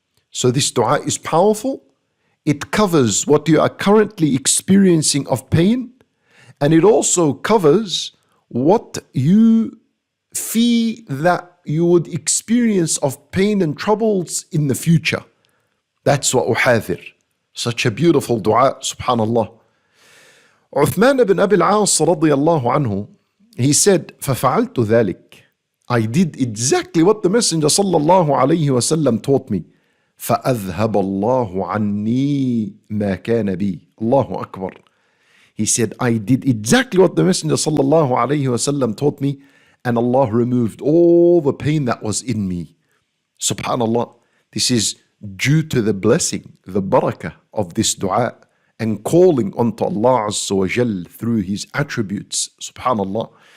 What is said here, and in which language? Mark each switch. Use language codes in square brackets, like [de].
[en] So this dua is powerful. It covers what you are currently experiencing of pain, and it also covers what you fear that you would experience of pain and troubles in the future. That's what uhadir. Such a beautiful dua, subhanallah. Uthman ibn Abi al-As radiyallahu anhu, he said, [ar] فَفَعَلْتُ ذَلِكَ. [en] I did exactly what the Messenger sallallahu alayhi wa sallam taught me. [ar] فَأَذْهَبَ اللَّهُ عَنِّي مَا كَانَ بِي. Allahu Akbar. [en] He said, I did exactly what the Messenger sallallahu alayhi wasallam taught me, and Allah removed all the pain that was in me. Subhanallah. This is due to the blessing, the barakah of this dua and calling unto Allah Azza wa Jal through His attributes. Subhanallah.